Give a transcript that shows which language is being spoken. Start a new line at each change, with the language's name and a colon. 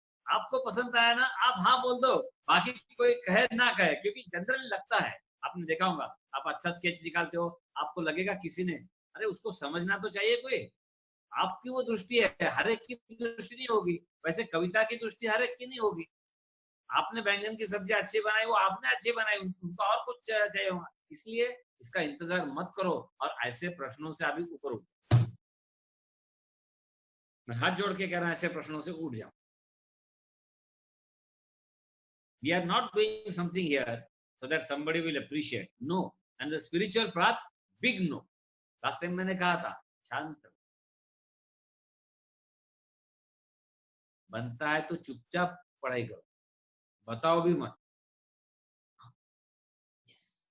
Hindi: आपको पसंद आया ना, आप हाँ बोल दो, बाकी कोई कहे ना कहे, क्योंकि जनरली लगता है, आपने देखा होगा, आप अच्छा स्केच निकालते हो, आपको लगेगा किसी ने, अरे उसको समझना तो चाहिए कोई, आपकी वो दृष्टि है, हर एक की दृष्टि नहीं होगी, वैसे कविता की दृष्टि हर एक की नहीं होगी। आपने बैंगन की सब्जी अच्छी बनाई, वो आपने अच्छी बनाई, उनको और कुछ चाहिए होगा, इसलिए इसका इंतजार मत करो और ऐसे प्रश्नों से अभी ऊपर उठ, मैं हाथ जोड़ के कह रहा हूं, ऐसे प्रश्नों से उठ जाओ।
English: We are not doing something here so that somebody will appreciate. No. And the spiritual path, big no. Last time
Hindi: मैंने कहा था, शांत बनता है तो चुपचाप पढ़ाई करो, बताओ भी मत।
English: yes.